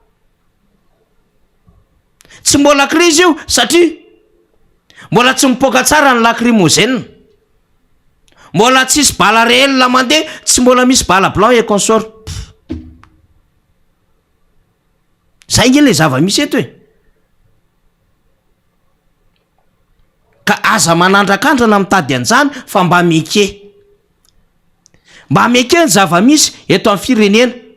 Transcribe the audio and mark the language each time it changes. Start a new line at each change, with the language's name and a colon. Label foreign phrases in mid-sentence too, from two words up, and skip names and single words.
Malagasy: tsy mbola crise io satria mbola tsy mipoka tsara ny lacrymogène mbola tsisy bala réel la mandeha tsy mbola misy bala
French: blanc et consort
Malagasy: zay nge le zava-misy eto ka aza manandrakandrana mitady an'izany fa mba meke ny zava-misy eto amin'ny firenena